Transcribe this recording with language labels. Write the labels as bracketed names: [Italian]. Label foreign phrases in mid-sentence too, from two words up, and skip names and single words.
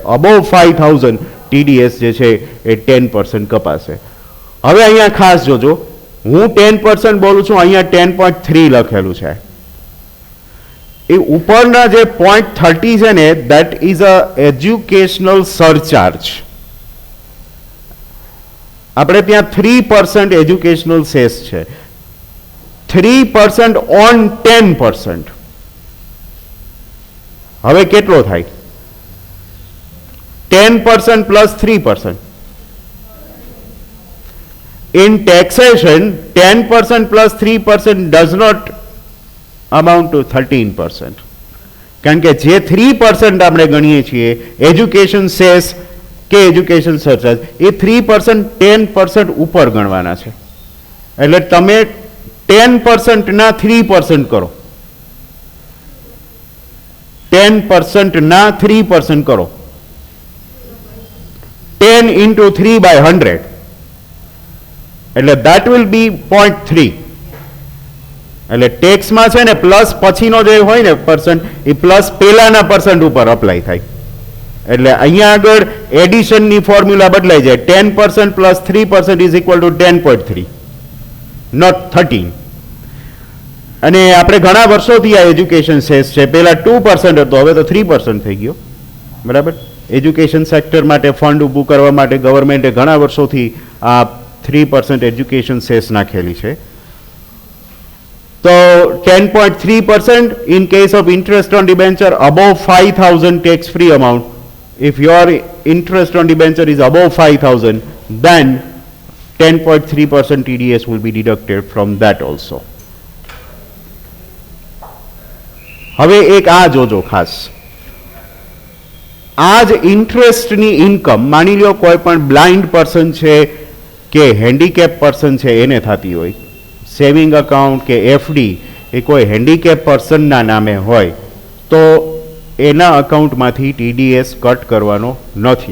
[Gujarati] અબોવ 5,000 TDS જે છે એ 10% કપાશે. હવે અહીંયા ખાસ જોજો, હું 10% બોલું છું, અહીંયા 10.3 લખેલું છે. એ ઉપરના જે 0.30 છે ને, [English] that is a educational surcharge. [Gujarati] આપણે ત્યાં 3% [English] educational cess [Gujarati] છે. 3% ઓન 10%. હવે કેટલો થાય? 10% plus 3%. [English] In taxation, 10% plus 3% does not amount to 13%. [Gujarati] કારણ કે જે 3% આપણે ગણીએ છીએ [English] education cess [Gujarati] કે [English] education surcharge, [Gujarati] એ 3% 10% ઉપર ગણવાના છે. એટલે તમે 10% ના 3% કરો, 10% ના 3% કરો, [English] 10 into 3 by 100. [Gujarati] એટલે [English] that will be 0.3. [Gujarati] એટલે ટેક્સમાં છે ને પ્લસ પછીનો જે હોય ને પર્સન્ટ, એ પ્લસ પેલાના પર્સન્ટ ઉપર અપ્લાય થાય. એટલે અહીંયા આગળ એડિશનની ફોર્મ્યુલા બદલાઈ જાય. [English] 10% plus 3% is equal to 10.3, not 13. [Gujarati] અને આપણે ઘણા વર્ષોથી આ [English] education cess [Gujarati] છે, પહેલા 2% હતો, હવે તો 3% થઈ ગયો. બરાબર. [English] education sector [Gujarati] માટે ફંડ ઊભું કરવા માટે ગવર્મેન્ટે ઘણા વર્ષોથી આ 3% [English] education cess [Gujarati] નાખેલી છે. [English] તો 10.3% in case of interest on debenture above 5,000 tax free amount. If your interest on debenture is above 5,000, then 10.3% TDS will be deducted from that also. [Gujarati] હવે એક આ જોજો ખાસ, આ જ ઇન્ટરેસ્ટની ઇન્કમ માની લો કોઈ પણ [English] blind person [Gujarati] છે કે [English] handicap person [Gujarati] છે એને થતી હોય, [English] saving account [Gujarati] કે એફડી એ કોઈ હેન્ડીકેપ પર્સનના નામે હોય તો એના અકાઉન્ટમાંથી TDS કટ કરવાનો નથી.